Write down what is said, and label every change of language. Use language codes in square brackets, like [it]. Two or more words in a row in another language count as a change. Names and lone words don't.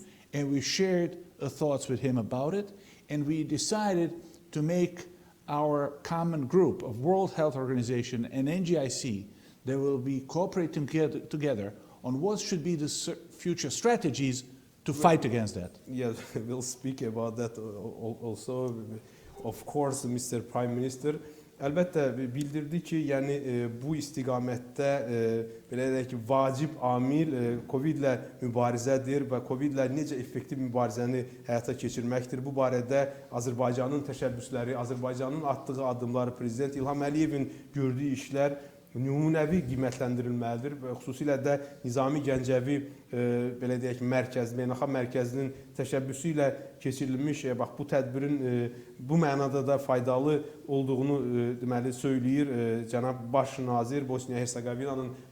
[en] and we shared thoughts with him about it, and we decided to make our common group of World Health Organization and NGIC that will be cooperating together on what should be the future strategies to fight against that. Yes, we'll speak about that also, of course, Mr. Prime Minister. [az] Əlbəttə bildirdi ki, yəni bu istiqamətdə belə deyək ki, vacib amil Covid-lə mübarizədir və Covid-lə necə effektiv mübarizəni həyata keçirməkdir. Bu barədə Azərbaycanın təşəbbüsləri, Azərbaycanın atdığı addımlar, Prezident İlham Əliyevin gördüyü işlər nümunəvi qiymətləndirilməlidir və xüsusilə də Nizami Gəncəvi belə deyək mərkəz, beynəlxalq mərkəzinin təşəbbüsü ilə keçirilmiş bax bu tədbirin bu mənada da faydalı olduğunu deməli söyləyir cənab baş nazir Bosniya-Herseqovinanın